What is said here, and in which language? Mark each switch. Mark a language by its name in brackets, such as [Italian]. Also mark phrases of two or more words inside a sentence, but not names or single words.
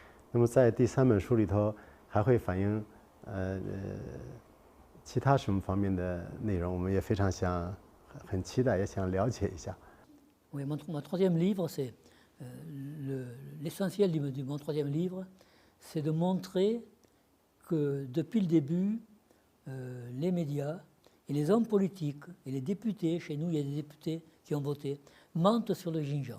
[Chinese] 那么在第3本书里头还会反映其他什么方面的内容，我们也非常很期待，也想了解一下。 [French] Oui, mon troisième livre, c'est l'essentiel de mon troisième livre, c'est de montrer que depuis le début, les médias et les hommes politiques et les députés, chez nous il y a des députés qui ont voté, mentent sur le Xinjiang.